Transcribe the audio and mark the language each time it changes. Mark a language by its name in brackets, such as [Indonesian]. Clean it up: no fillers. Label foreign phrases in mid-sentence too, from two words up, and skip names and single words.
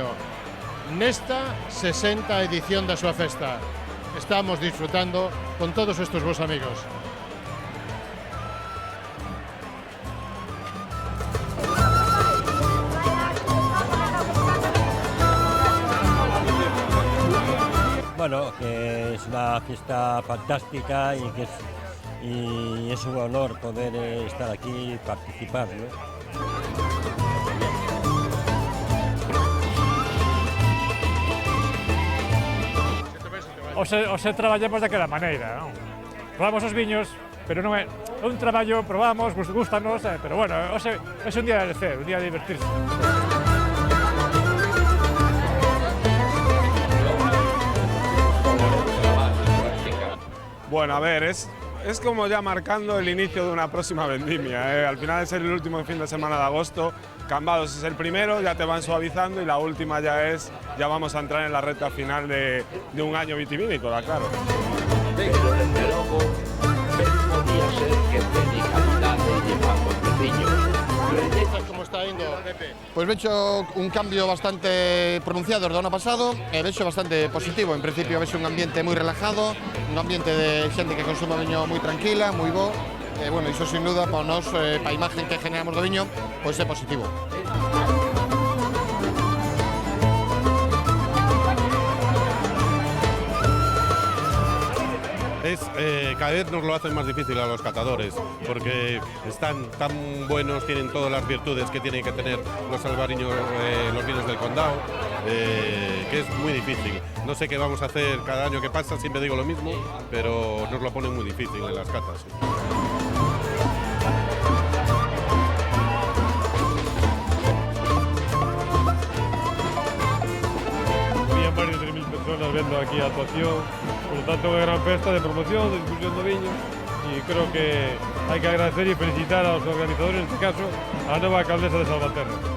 [Galician] Nesta 60 edición da súa festa, estamos disfrutando con todos estes vos amigos. [Spanish] Bueno, que es una fiesta fantástica y que es un honor poder estar aquí y participar, ¿no? [Galician] Hoxe traballamos daquela maneira, non? Probamos os viños, pero non é un traballo, probamos, gustanos, pero bueno, hoxe é un día de ser, un día de divertirse. [Spanish] Bueno, a ver, es como ya marcando el inicio de una próxima vendimia. Al final es el último fin de semana de agosto, Cambados es el primero, ya te van suavizando y la última ya vamos a entrar en la recta final de un año vitivinícola, claro. [Galician] Como está indo, pois vexo un cambio bastante pronunciado do ano pasado e vexo bastante positivo. En principio vexo un ambiente moi relajado, un ambiente de xente que consuma viño moi tranquila, moi bo. E, bueno, iso sin duda para nós, para a imagen que generamos do viño, pois é positivo. [Spanish] Cada vez nos lo hacen más difícil a los catadores, porque están tan buenos, tienen todas las virtudes que tienen que tener los albariños, los vinos del condado, que es muy difícil. No sé qué vamos a hacer cada año que pasa, siempre digo lo mismo, pero nos lo ponen muy difícil en las catas. Había varios de 3.000 personas viendo aquí [Galician] a actuación. [Spanish] Por lo tanto, [Galician] unha gran festa de promoción, de difusión do viño, e creo que hai que agradecer e felicitar aos organizadores, neste caso, a nova alcaldesa de Salvaterra.